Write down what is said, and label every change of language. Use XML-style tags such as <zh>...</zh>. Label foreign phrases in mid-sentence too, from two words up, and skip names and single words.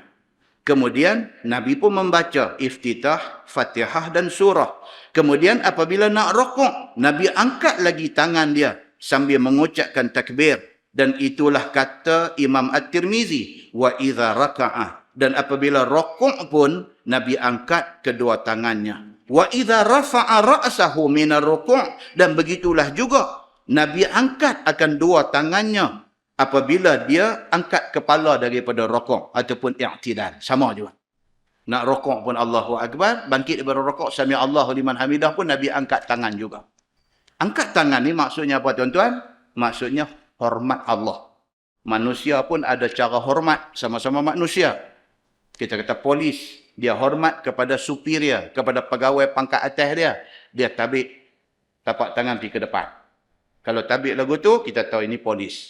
<ms>Kemudian Nabi pun membaca iftitah, Fatihah dan surah. Kemudian apabila nak rukuk, Nabi angkat lagi tangan dia sambil mengucapkan takbir. Dan itulah kata Imam At-Tirmizi,</ms> <ar>وإذا ركع.</ar> <ms>Dan apabila rukuk pun Nabi angkat kedua tangannya.</ms> <ar>وإذا رفع رأسه من الركوع',</ar> <ms>dan begitulah juga Nabi angkat akan dua tangannya apabila dia angkat kepala daripada rukuk ataupun i'tidal, sama juga. Nak rokok pun</ms> <ar>الله أكبر,</ar> <ms>bangkit daripada rokok,</ms> <ar>سمع الله لمن حمده</ar> <ms>pun Nabi angkat tangan juga. Angkat tangan ni maksudnya apa tuan-tuan? Maksudnya hormat Allah. Manusia pun ada cara hormat, sama-sama manusia. Kita kata polis, dia hormat kepada superior, kepada pegawai pangkat atas dia. Dia tabik tapak tangan pergi ke depan. Kalau tabik lagu tu, kita tahu ini polis.</ms>